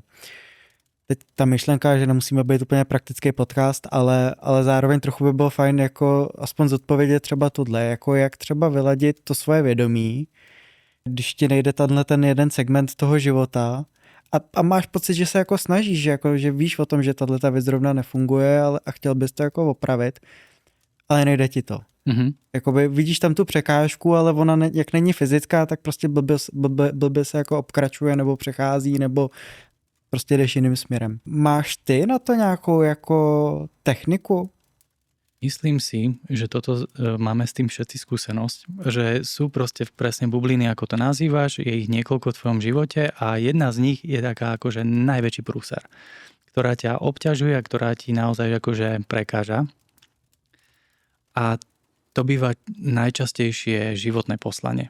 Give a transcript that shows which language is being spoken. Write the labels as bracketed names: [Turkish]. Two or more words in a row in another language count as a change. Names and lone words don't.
[Czech] Teď ta myšlenka, že nemusíme být úplně praktický podcast, ale zároveň trochu by bylo fajn jako aspoň zodpovědět třeba tohle, jako jak třeba vyladit to svoje vědomí, když ti nejde ten jeden segment toho života a máš pocit, že se jako snažíš, že víš o tom, že tato věc zrovna nefunguje a chtěl bys to jako opravit, ale nejde ti to. Jakoby vidíš tam tu překážku, ale ona jak není fyzická, tak prostě blbě se jako obkračuje nebo přechází nebo prostě jdeš jiným směrem. Máš ty na to nějakou jako techniku? [Slovak] Myslím si, že toto máme s tým všetci skúsenosť, že sú proste presne bubliny, ako to nazývaš, je ich niekoľko v tvojom živote a jedna z nich je taká akože najväčší prúser, ktorá ťa obťažuje a ktorá ti naozaj akože prekáža. A to býva najčastejšie životné poslanie.